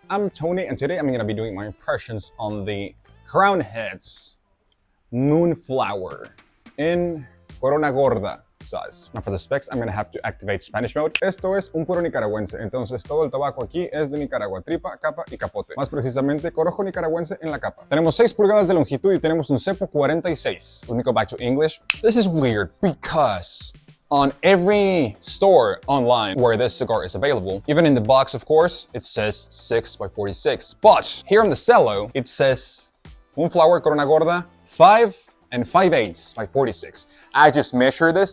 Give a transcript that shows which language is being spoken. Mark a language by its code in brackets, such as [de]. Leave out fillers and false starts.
[en] I'm Tony and today I'm going to be doing my impressions on the Crown Heads Moonflower in Gorda size. Now for the specs, I'm going to have to activate Spanish mode. [es] Esto es un puro nicaragüense, entonces todo el tabaco aquí es de Nicaragua, tripa, capa y capote. Más precisamente, corojo nicaragüense en la capa. Tenemos 6 pulgadas de longitud y tenemos un cepo 46. [en] Let me go back to English. This is weird because on every store online where this cigar is available, even in the box, of course, it says 6x46. But here on the cello, it says Moonflower Corona Gorda 5 and 5/8 by 46. I just measured this.